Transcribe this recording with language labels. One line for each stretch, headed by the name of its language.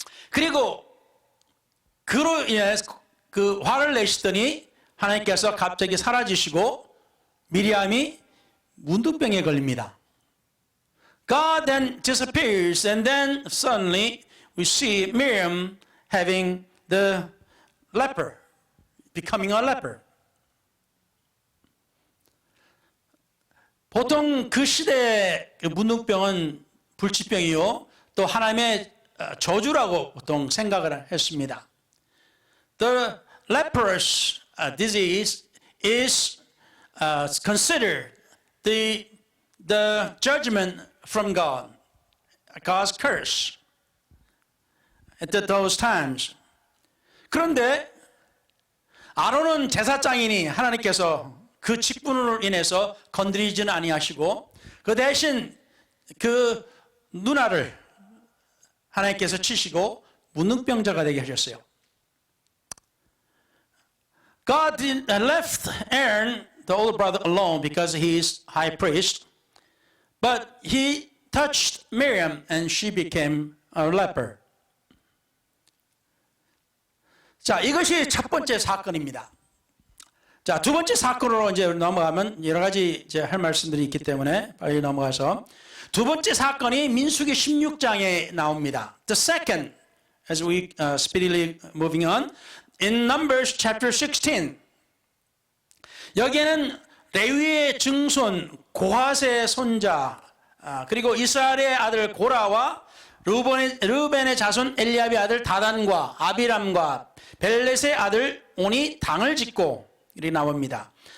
Korean: 그리고 그로 인해 그 화를 내시더니 하나님께서 갑자기 사라지시고 미리암이 문둥병에 걸립니다.
English: God then disappears and then suddenly we see Miriam having the leper, becoming a leper.
Korean: 보통 그 시대의 문둥병은 불치병이요 또 하나님의 저주라고 보통 생각을 했습니다.
English: The leprous disease is considered the judgment from God, God's curse at those times.
Korean: 그런데 아론은 제사장이니 하나님께서 그 직분으로 인해서 건드리지는 아니하시고 그 대신 그 누나를 하나님께서 치시고 문둥병자가 되게 하셨어요.
English: God left Aaron, the older brother, alone because he is high priest. But he touched Miriam and she became a leper.
Korean: 자, 이것이 첫 번째 사건입니다. 자, 두 번째 사건으로 이제 넘어가면 여러 가지 이제 할 말씀들이 있기 때문에 빨리 넘어가서 두 번째 사건이 민수기 16장에 나옵니다.
English: The second, as we speedily moving on, in Numbers chapter 16.
Korean: 여기에는 레위의 증손 고핫의 손자 그리고 이스라엘의 아들 고라와 르벤의 자손 엘리압의 아들 다단과 아비람과 벨렛의 아들 온이 당을 짓고 이렇게 나옵니다.